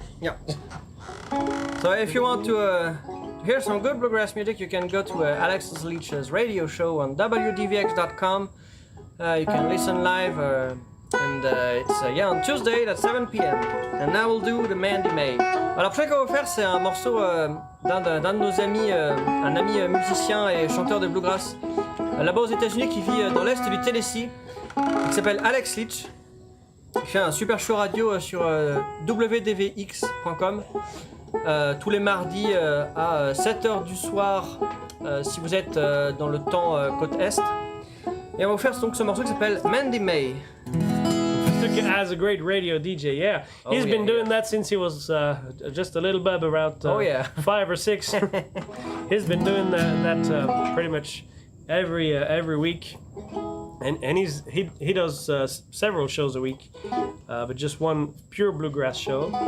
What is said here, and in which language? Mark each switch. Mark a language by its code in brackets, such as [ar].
[en] Yeah. So if you want to hear some good bluegrass music, you can go to Alexis Leach's radio show on wdvx.com. You can listen live, and it's on Tuesday at 7 p.m. And now we'll do the Mandy May. [fr] Alors, le prochain qu'on va faire, c'est un morceau d'un de nos amis, un ami musicien et chanteur de bluegrass là-bas aux États-Unis qui vit dans l'est du Tennessee, qui s'appelle Alex Leach. Il fait un super show radio sur wdvx.com tous les mardis à 7h du soir si vous êtes dans le temps côte est. Et on va vous faire donc ce morceau qui s'appelle Mandy May. [en] As a great radio DJ, yeah. He's been doing that since he was just a little bub, around 5 or 6. He's been doing that pretty much every week, and he does several shows a week, but just one pure bluegrass show.